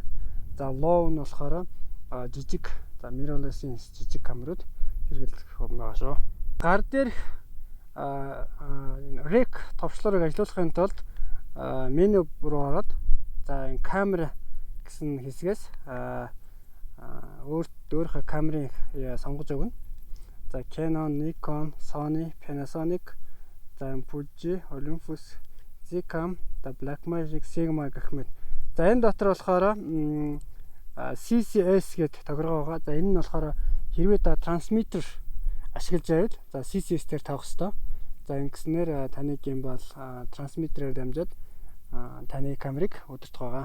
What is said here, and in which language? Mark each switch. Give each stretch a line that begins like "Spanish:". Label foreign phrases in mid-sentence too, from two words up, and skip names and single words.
Mongolian: За low нь болохоор жижиг за mirrorless-ийн жижиг камерууд хэрэглэх байгаа шүү. Гар дээрх rec товчлоорыг ажилуулахын тулд меню руу ороод за энэ камера гэсэн хэсгээс өөрийнхөө камерыг сонгож өгнө. За Canon, Nikon, Sony, Panasonic, за Fuji, Olympus, Zcam, за Blackmagic, Sigma гэх мэт. За энэ дотор болохоор CCS гэдэг тохиргоо байгаа. За энэ нь болохоор хэрвээ та трансмиттер ашиглаж байвал за CCS-дээр тавих хэрэгтэй. За ингэснээр таны геймбол трансмиттерээр дамжаад таны камерыг удирдах байгаа.